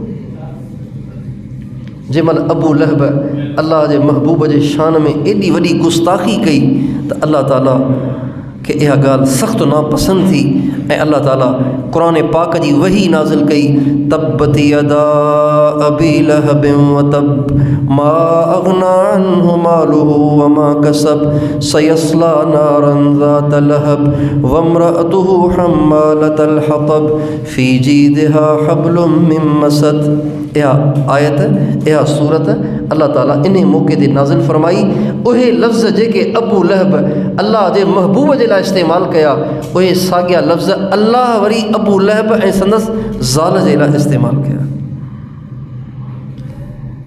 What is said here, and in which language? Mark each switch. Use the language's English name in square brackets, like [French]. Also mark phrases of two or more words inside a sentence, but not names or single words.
[Sindhi] जंहिं महिल अबू लहब अल्लाह जे महबूब जे शान में एॾी वॾी गुस्ताखी कई त अल्लाह ताला खे इहा ॻाल्हि सख़्तु नापसंद थी ऐं अल्लाह ताला क़ुरान पाक जी वही नाज़िल कई, [Arabic] تبت يدا أبي لهب وتب ما أغنى عنه ماله وما كسب سيصلى نارا ذات لهب وامرأته حمالة الحطب في جيدها حبل من مسد. [Sindhi] इहा आयत, इहा सूरत अल्लाह ताला इन मौक़े ते नाज़िल फरमाई। उहे लफ़्ज़ जेके अबू लहब अल्लाह जे महबूब जे लाइ इस्तेमालु कया, उहे साॻिया लफ़्ज़ अल्लाह वरी अबू लहब ऐं संदसि ज़ाल जे लाइ इस्तेमालु कया।